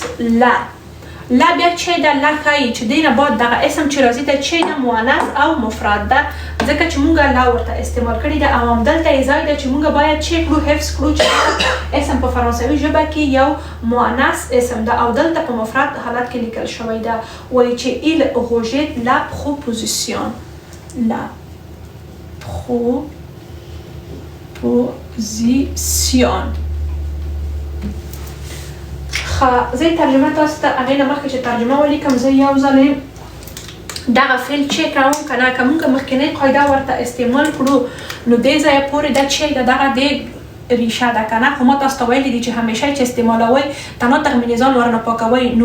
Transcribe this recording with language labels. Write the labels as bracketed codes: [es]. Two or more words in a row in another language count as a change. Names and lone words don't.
[ps] لا لا بیا چې دا لا ښایي چې دې نه بعد دغه اسم چې راځي ته چې ده مؤنث او مفرد ده ځکه چې مونږ لا ورته استعمال کړي ده او همدلته یې ځای ده چې مونږ باید چې کړو حفظ کړو چې اسم په فرانسوي ژبه کې یو مؤنث اسم ده او دلته په مفرد حالت کې لیکل شوی ده وایي چې [fr] il rejette la proposition la [ps] proposition زه ترجمه تاسو ته هغې نه مخکې چې ترجمه ولیکم زه یو ځلې دغه فعل چک کوم که نه که موږ مخکینۍ قاعده ورته استعمال کړو نو دې ځایه پورې دا چې د دغه د ریشه ده که نه خو ما تاسو ته ویلي دي چې همیشه چې استعمالوئ تنها تخمینیزان ورنه پاکوئ نو